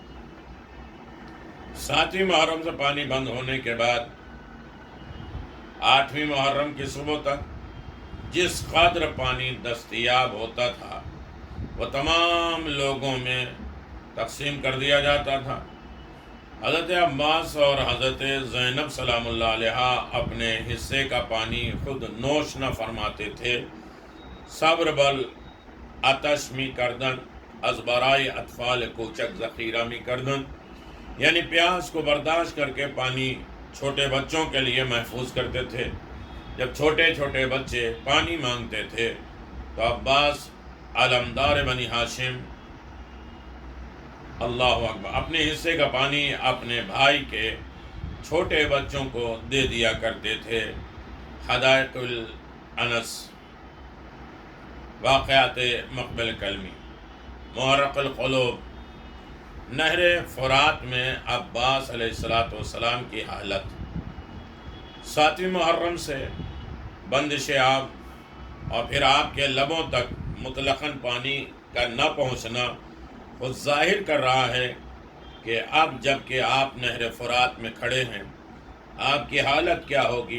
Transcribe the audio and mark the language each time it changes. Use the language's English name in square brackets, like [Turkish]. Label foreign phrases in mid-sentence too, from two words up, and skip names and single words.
[Urdu] 7ویں محرم سے پانی بند ہونے کے بعد 8ویں محرم کی صبح تک جس قدر پانی دستیاب ہوتا تھا وہ تمام لوگوں میں تقسیم کر دیا جاتا تھا. حضرت عباس اور حضرت زینب [Arabic] سلام اللہ علیہ [Urdu] اپنے حصے کا پانی خود نوش نہ فرماتے تھے. [Persian] صبر بل آتش می کردن از برای اطفال کوچک ذخیرہ می کردن، [Urdu] یعنی پیاس کو برداشت کر کے پانی چھوٹے بچوں کے لیے محفوظ کرتے تھے. جب چھوٹے چھوٹے بچے پانی مانگتے تھے تو عباس علمدار بنی ہاشم [Arabic] اللہ اکبر [Urdu] اپنے حصے کا پانی اپنے بھائی کے چھوٹے بچوں کو دے دیا کرتے تھے. حدائق الانس، واقعات مقبل کلمی، محرق القلوب. نہر فرات میں عباس [Arabic] علیہ السلام [Urdu] کی حالت 7ویں محرم سے بندش آب اور پھر آپ کے لبوں تک مطلقاً پانی کا نہ پہنچنا خود ظاہر کر رہا ہے کہ اب جب کہ آپ نہر فرات میں کھڑے ہیں آپ کی حالت کیا ہوگی.